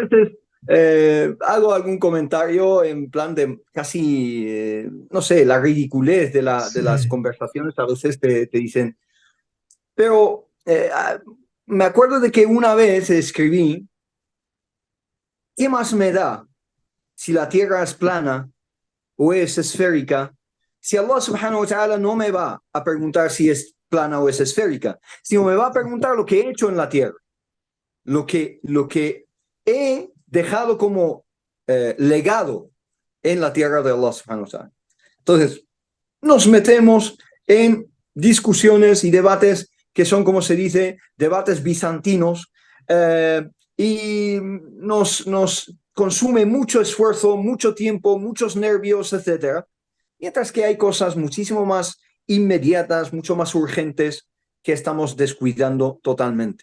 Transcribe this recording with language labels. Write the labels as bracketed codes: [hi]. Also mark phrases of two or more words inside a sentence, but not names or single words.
[es] veces hago algún comentario en plan de casi, no sé, la ridiculez de las Sí, conversaciones. A veces te dicen, pero me acuerdo de que una vez escribí, ¿qué más me da si la Tierra es plana o es esférica? Si Allah [ar] سبحانه وتعالى [es] no me va a preguntar si es plana o es esférica, sino me va a preguntar lo que he hecho en la Tierra, lo que he dejado como legado en la Tierra de Allah [ar] سبحانه وتعالى. [es] Entonces, nos metemos en discusiones y debates que son, como se dice, debates bizantinos, y nos consume mucho esfuerzo, mucho tiempo, muchos nervios, etcétera. Mientras que hay cosas muchísimo más inmediatas, mucho más urgentes que estamos descuidando totalmente.